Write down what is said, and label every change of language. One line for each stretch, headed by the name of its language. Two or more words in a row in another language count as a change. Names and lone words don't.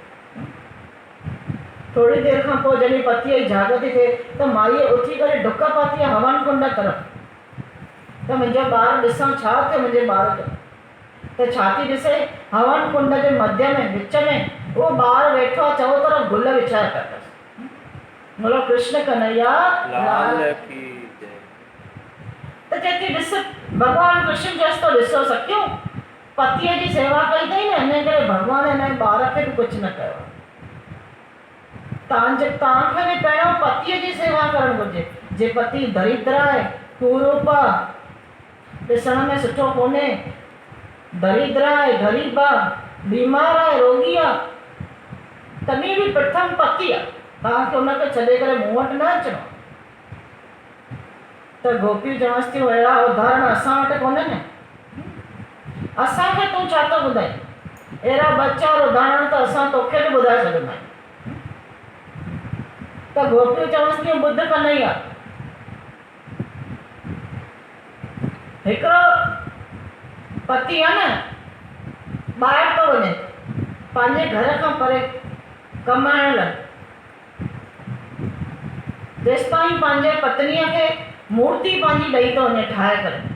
Sindhi: थोड़ी देर खां पोइ जॾहिं पतीअ जी जाग थी थिए त माईअ उथी करे डुक पाती आहे हवन कुंड तरफ़। त मुंहिंजो ॿारु ॾिसां छा थियो मुंहिंजे ॿार जो। त छा थी ॾिसे, हवन कुंड जे मध्य में विच में उहो ॿारु वेठो आहे, चओ तरफ़ गुल विछाए पिया अथसि।
Hindi: बोलो कृष्ण कन्हैया लाल की जय।
Sindhi: त चए थी, ॾिस भॻवानु कृष्ण चएसि थो, ॾिसो सखियो, पतीअ जी सेवा कई अथई न, हिन करे भॻवानु हिन ॿार खे बि कुझु न कयो। तव्हांखे बि पहिरियों पतीअ जी सेवा करणु घुरिजे। जे पति दरिद्र आहे, कुरूप आहे, ॾिसण में सुठो कोन्हे, दरिद्र आहे, ग़रीब आहे, बीमार आहे, रोगी आहे, तॾहिं बि प्रथम पति आहे। तव्हांखे हुनखे छॾे करे मूं वटि न अचिणो। त गोपियूं चवंसि थियूं, अहिड़ा उदाहरण असां वटि कोन्हनि, असांखे तूं छा थो ॿुधाई? अहिड़ा ॿ 4 उदाहरण त असां तोखे बि ॿुधाए सघंदा आहियूं। त गोपियूं चवंसि थियूं, ॿुध कन्हैया, हिकिड़ो पति आहे न, ॿाहिरि थो वञे पंहिंजे घर खां परे कमाइण लाइ, जेसि ताईं पंहिंजे पत्नीअ खे मूर्ति पंहिंजी ॾेई थो वञे ठाहे करे।